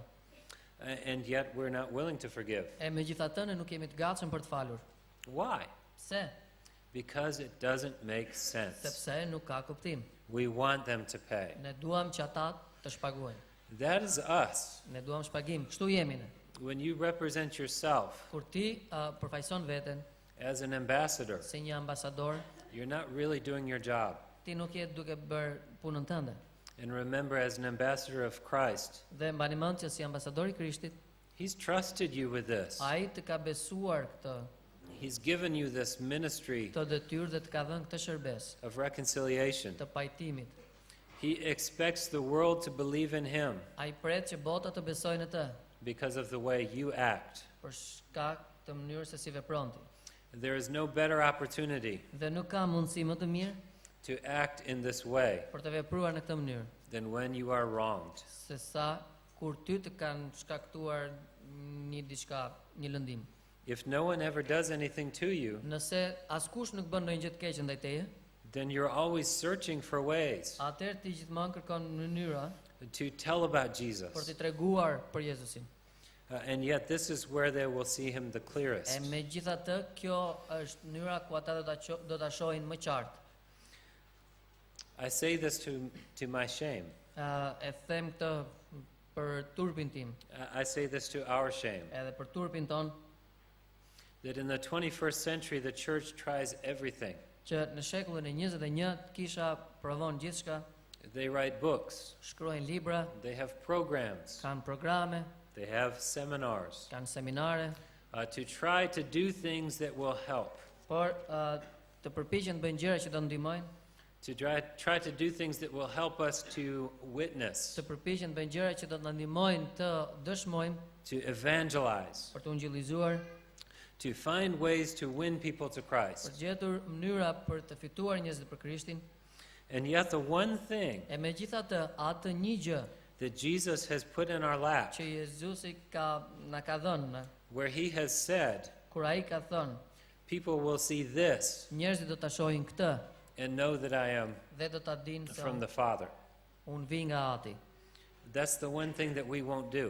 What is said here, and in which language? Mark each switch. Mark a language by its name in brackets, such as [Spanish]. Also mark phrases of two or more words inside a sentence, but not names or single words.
[English] And yet we're not willing to forgive. [Albanian] E megjithatë ne nuk jemi të gatshëm për të falur. [English] Why? [Albanian] Pse? [English] Because it doesn't make sense. [Albanian] Sepse nuk ka kuptim. [English] We want them to pay. [Albanian] Ne duam që ata të shpagojnë. [English] That is us. [Albanian] Ne duam shpagim. Kështu jemi ne. [English] When you represent yourself [Albanian] Kur ti përfaqëson veten [English] as an ambassador, [Albanian] si një ambasador, [English] you're not really doing your job. [Albanian] ti nuk je duke bërë punën tënde. [English] And remember, as an ambassador of Christ, [Albanian] Dhe mbani mend që si ambasador I Krishtit, [English] He's trusted you with this. [Albanian] ai të ka besuar këtë [English] He's given you this ministry [Albanian] detyrë dhe të ka dhënë këtë shërbes [English] of reconciliation. [Albanian] të pajtimit. [English] He expects the world to believe in Him [Albanian] Ai pret që bota të besojë në të [English] because of the way you act. [Albanian] për shkak të mënyrës se si vepron ti. [English] There is no better opportunity [Albanian] Dhe nuk ka mundësi më të mirë [English] to act in this way [Albanian] për të vepruar në këtë mënyrë, [English] than when you are wronged. [Albanian] se sa kur ty të kanë shkaktuar një lëndim. [English] If no one ever does anything to you, [Albanian] Nëse askush nuk bën ndonjë gjë të keqe ndaj teje, [English] then you're always searching for ways [Albanian] atëherë ti gjithmonë kërkon mënyra [English] to tell about [Albanian] për [English] Jesus. [Albanian] t'i treguar për Jezusin. [English] And yet this is where they will see Him the [Albanian] E [English] clearest. [Albanian] megjithatë, kjo është mënyra ku ata do ta shohin më qartë. [English] I say this to my shame. [Albanian] E them këtë për turpin tim, [English] I say this to our shame. [Albanian] edhe për turpin ton, [English] That in the 21st century, the church tries everything. [Albanian] që në shekullin e 21 kisha provon gjithçka, [English] They write books, [Albanian] shkruajnë libra, [English] they have programs, [Albanian] kanë programe, [English] they have seminars [Albanian] kanë seminare, [English] to try to do things that will help, [Albanian] por të përpiqen të bëjnë gjëra që do ndihmojnë, [English] to try to do things that will help us to witness, [Albanian] të përpiqen të bëjnë gjëra që do të na ndihmojnë të dëshmojmë, [English] to evangelize, [Albanian] për të ungjillizuar, [English] to find ways to win people to [Albanian] për [English] Christ. [Albanian] të gjetur mënyra për të fituar njerëzit për Krishtin. [English] And yet the one thing [Albanian] E megjithatë, atë një gjë [English] that Jesus has put in our lap, [Albanian] që Jezusi na ka dhënë, [English] where He has said, [Albanian] kur ai ka thënë, [English] people will see this [Albanian] njerëzit do ta shohin këtë [English] and know that I am [Albanian] dhe do ta dinë se [English] from the Father. [Albanian] unë vi nga Ati. [English] That's the one thing that we won't do.